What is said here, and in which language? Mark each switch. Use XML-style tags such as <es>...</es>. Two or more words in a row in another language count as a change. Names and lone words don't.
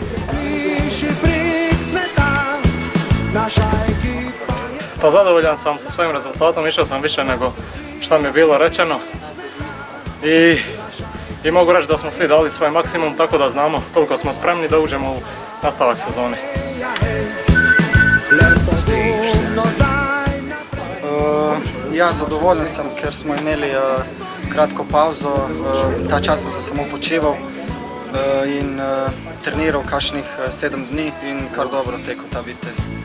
<sr>Pa zadovoljan sam sa svojim rezultatom, išao sam više nego šta mi je bilo rečeno i mogu reći da smo svi dali svoj maksimum, tako da znamo koliko smo spremni da uđemo u nastavak sezone.</sr> <sl>Ja zadovoljen sam, ker smo imeli kratko pauzo, ta čas sem se samo počival in treniral kakšnih 7 dni in kar dobro tekel ta Vitez.</sl>